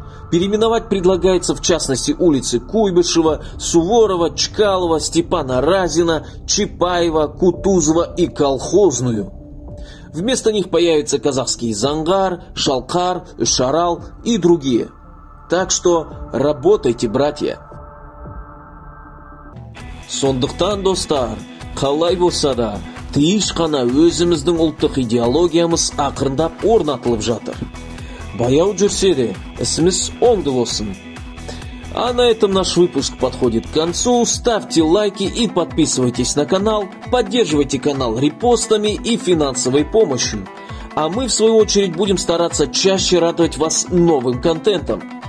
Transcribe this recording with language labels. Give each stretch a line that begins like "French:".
Russian: Переименовать предлагается в частности улицы Куйбышева, Суворова, Чкалова, Степана Разина, Чапаева, Кутузова и Колхозную. Вместо них появятся казахский Зангар, Шалкар, Шарал и другие. Так что работайте, братья.
Kazakh: Сондықтан, достар, қалай болса да, тиыш қана өзіміздің ұлттық идеологиямыз ақырындап орнатылып жатыр. Баяу жүрсе де, ісіміз оңды болсын.
Russian: А на этом наш выпуск подходит к концу. Ставьте лайки и подписывайтесь на канал. Поддерживайте канал репостами и финансовой помощью. А мы, в свою очередь, будем стараться чаще радовать вас новым контентом.